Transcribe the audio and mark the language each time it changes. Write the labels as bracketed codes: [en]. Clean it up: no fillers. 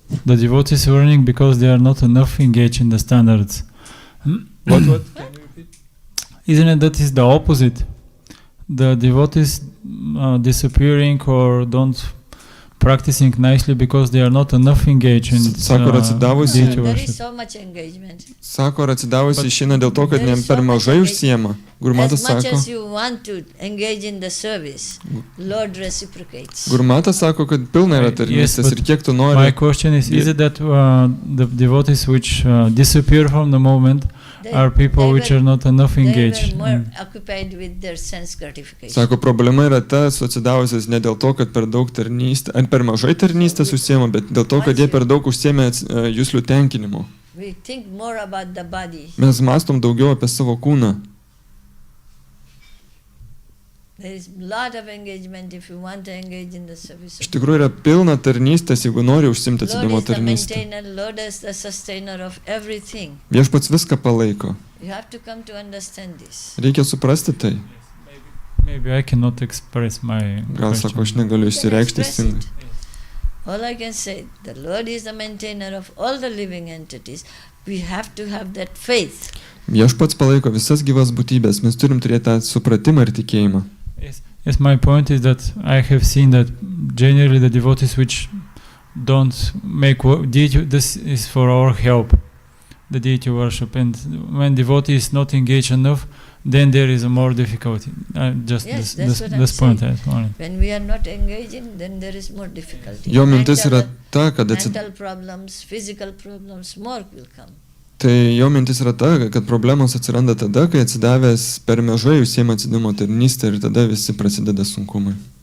[en] The devotees are learning because they are not enough engaged in the standards. What? Can you repeat? Isn't it that is the opposite? The devotees disappearing or don't practicing nicely because they are not enough engaged in deity There is so much engagement. [lt] Sako, ar atsidavusi išeina dėl to, kad ne per mažai užsiema. Gurmatas sako. [en] As much [lt] sako, [en] as you want to engage in the service, Lord reciprocates. [lt] Gurmatas sako, kad pilna yra tarnystės ir kiek tu nori. [en] My question is it that the devotees which disappear from the moment are people which are not enough engaged? They were more occupied with their sense gratification. [lt] Sako, problema yra ta, su atsidavusiais ne dėl to, kad per daug tarnystė, ar per mažai tarnystės užsiema, bet dėl to, kad jie per daug užsiemė juslių tenkinimu. [en] We think more about the body. [lt] Mes mąstom daugiau apie savo kūną. [en] There is a lot of engagement if you want to engage in the service. [lt] Iš tikrųjų yra pilna tarnystės, jeigu nori užsimti atsidavimo tarnystę. [en] Lord is the sustainer of everything. [lt] Viešpats viską palaiko. [en] You have to come to understand this. [lt] Reikia suprasti tai. [en] Maybe I cannot express my [lt] Gal sako, aš negaliu išsireikšti teisingai. [en] All I can say, the Lord is the maintainer of all the living entities. We have to have that faith. [lt] Viešpats palaiko visas gyvas būtybės. Mes turim turėti tą supratimą ir tikėjimą. [en] Yes, Yes, my point is that I have seen that generally the devotees which don't make deity, this is for our help, the deity worship, and when devotee is not engaged enough, then there is a more difficulty. Just Yes, this point I wanted. When we are not engaging, then there is more difficulty. [lt] Jo mintis yra ta, kad [en] mental problems, physical problems, more will come. [lt] Tai jo mintis yra ta, kad problemos atsiranda tada, kai atsidavęs per mažai užsiema atsidavimo tarnystę ir tada visi prasideda sunkumai.